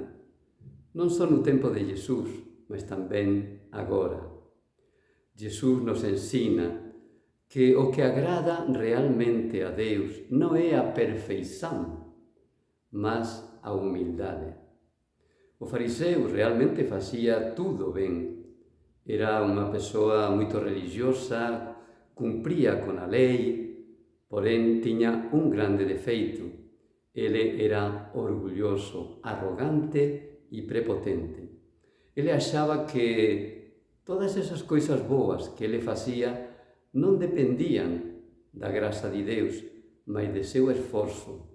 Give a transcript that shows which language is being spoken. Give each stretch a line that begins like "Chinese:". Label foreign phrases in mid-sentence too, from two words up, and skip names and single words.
Galician: Non só no tempo de Jesús, mas tamén agora. Jesús nos ensina que o que agrada realmente a Deus non é a perfeição, mas a humildade. O fariseu realmente facía tudo ben. Era unha persoa moito religiosa, cumpría con a lei, porén tiña un grande defeito. Ele era orgulloso, arrogante e prepotente. Ele achaba que todas esas coisas boas que ele facía non dependían da graza de Deus, mas de seu esforzo.